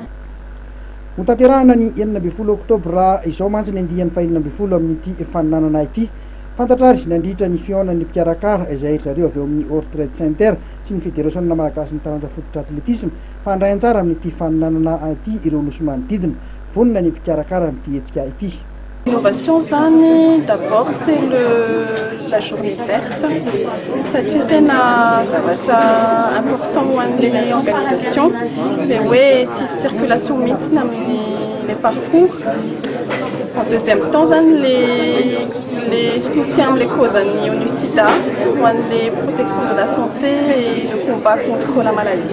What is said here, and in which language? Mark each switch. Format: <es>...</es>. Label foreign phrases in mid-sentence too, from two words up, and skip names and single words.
<mg>Notanterahana ny 9 oktobra izao mantsy ny andiany fa 9 amin'ity faninanana ity. Fantatra azy nandritra ny fionan'ny mpikarakara izay zareo avy eo amin'ny World Trade Center sy ny fédération malagasy ny taranja fototra athlétisme fa andray anjara amin'ity faninanana ity ireo nosy manodidina vonona ny mpikarakara amin'ity hetsika ity.</mg> <fr>L'innovation d'abord c'est la journée verte. C'est un zavatra important pour l'organisation. Mais oui, circulation mixte dans les parcours. En deuxième temps, les soutiens, les causes ONU-SIDA, les protections de la santé et le combat contre la maladie.</fr>